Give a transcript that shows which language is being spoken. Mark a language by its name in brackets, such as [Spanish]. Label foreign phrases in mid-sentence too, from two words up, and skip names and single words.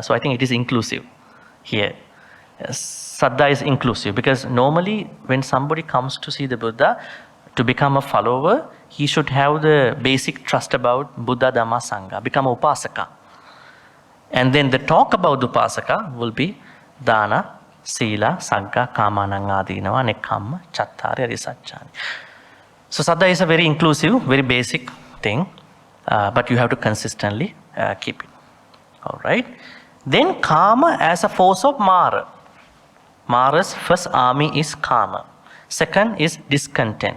[English] So I think it is inclusive here. Saddha is inclusive because normally when somebody comes to see the Buddha, to become a follower, he should have the basic trust about Buddha, Dhamma, Sangha, become a upasaka. And then the talk about the upasaka will be [Pali] dana, sila, sagga, kamanang adinava, nekkhamma, chattari, arisacchani. [English] So Saddha is a very inclusive, very basic thing, but you have to consistently keep it. All right. Then Kama as a force of Mara. Mara's first army is Kama. Second is discontent.